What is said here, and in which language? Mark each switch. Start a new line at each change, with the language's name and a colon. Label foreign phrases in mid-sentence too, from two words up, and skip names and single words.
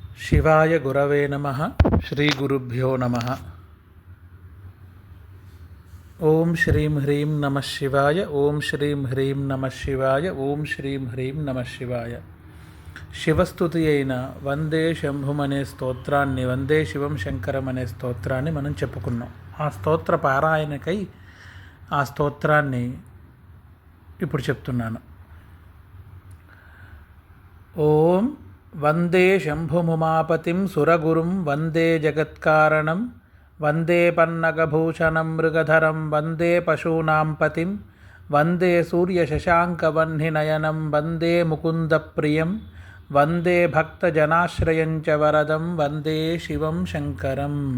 Sanskrit: शिवाय गुरवे नमः। श्रीगुरुभ्यो नमः। ओम श्रीं ह्रीं नमः शिवाय। ओम श्रीं ह्रीं नमः शिवाय। ओम श्रीं ह्रीं नमः शिवाय।
Telugu: శివస్తుతి అయిన వందే శంభుమనే స్తోత్రాన్ని, వందే శివం శంకరం అనే స్తోత్రాన్ని మనం చెప్పుకున్నాం. ఆ స్తోత్ర పారాయణకై ఆ స్తోత్రాన్ని ఇప్పుడు చెప్తున్నాను.
Sanskrit: ఓం వందే శంభుముమాపతిం సురగురుం వందే జగత్కారణం వందే పన్నగభూషణం మృగధరం వందే పశూనాం పతిం వందే సూర్యశశాంకవహ్నినయనం వందే ముకుందప్రియం వందే భక్తజనాశ్రయం చ వరదం వందే శివం శంకరం.